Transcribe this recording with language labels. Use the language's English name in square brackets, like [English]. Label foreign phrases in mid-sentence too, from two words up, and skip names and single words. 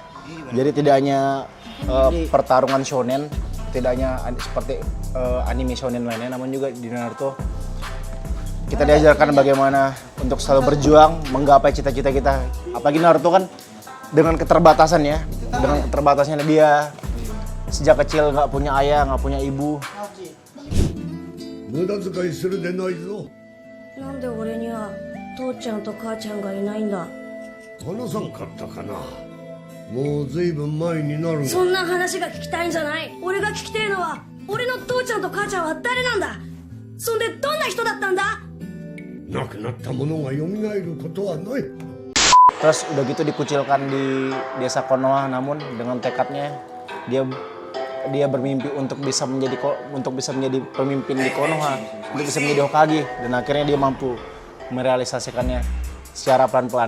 [Indonesian] Jadi tidak hanya pertarungan shonen, tidak hanya seperti anime shonen lainnya, namun juga di Naruto kita diajarkan bagaimana untuk selalu berjuang menggapai cita-cita kita. Apalagi Naruto kan dengan keterbatasan ya, dengan keterbatasannya dia sejak kecil nggak punya ayah, nggak punya ibu. [Japanese] 無駄遣いするでないぞ。なんで俺には父ちゃんと母ちゃんがいないんだ。話さんかったかな。もうずいぶん前になるが。そんな話が聞きたいんじゃない。俺が聞きてえのは俺の父ちゃんと母ちゃんは誰なんだ。そんでどんな人だったんだ。亡くなった者が蘇ることはない。 [Indonesian] Terus udah gitu dikucilkan di desa Konoha, namun dengan tekadnya dia bermimpi untuk bisa menjadi pemimpin di Konoha, untuk bisa menjadi Hokage, dan akhirnya dia mampu merealisasikannya secara pelan-pelan.